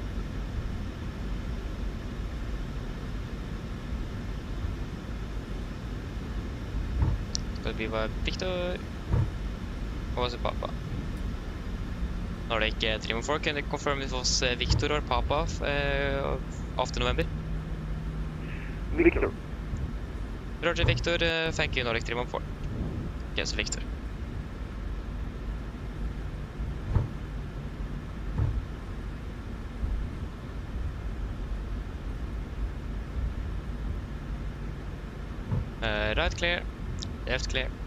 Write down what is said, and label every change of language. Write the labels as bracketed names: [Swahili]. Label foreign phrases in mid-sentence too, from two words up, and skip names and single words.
[Danish] Skal vi være Victor og så Papa. Når det ikke er [English] 314, can you confirm it was Victor or Papa after November? Victor. Roger, Victor. Thank you, Nordic 314. Yes, Victor. Right clear, left clear.